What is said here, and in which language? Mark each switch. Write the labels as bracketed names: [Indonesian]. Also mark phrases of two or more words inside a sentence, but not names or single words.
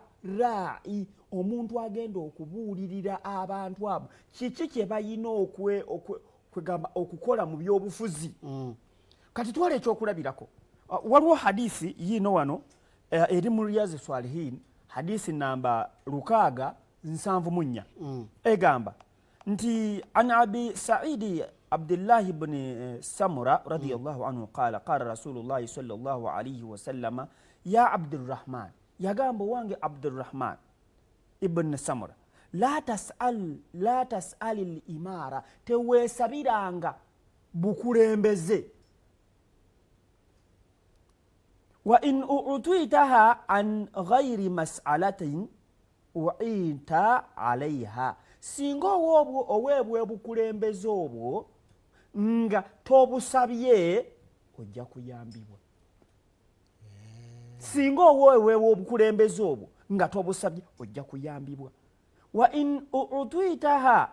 [Ganda] ra'i omuntu agenda okubuulirira abantu abo kiki kye balina kwegamba okukola mu byobufuzi kati twala ekyokulabirako waliwo hadisi yiino wano eri mu Riyazi [Arabic] Swalihin [Ganda] hadisi namba 674 egamba nti [Arabic] عن أبي سعيد عبد الله بن سمرة رضي الله عنه قال رسول الله صلى الله عليه وسلم يا عبد الرحمن [Ganda] yagamba wange [Arabic] عبد الرحمن بن سمرة لا تسأل الإمارة [Ganda] teweesabiranga bukulembeze [Arabic] وإن أعطيتها عن غير مسألة أعنت عليها [Ganda] singa oweebwa bukulembeze obwo nga tobusabye ojja kuyambibwa singa oweebwa obukulembeze obwo nga tobusabye ojja kuyambibwa [Arabic] وإن أعطيتها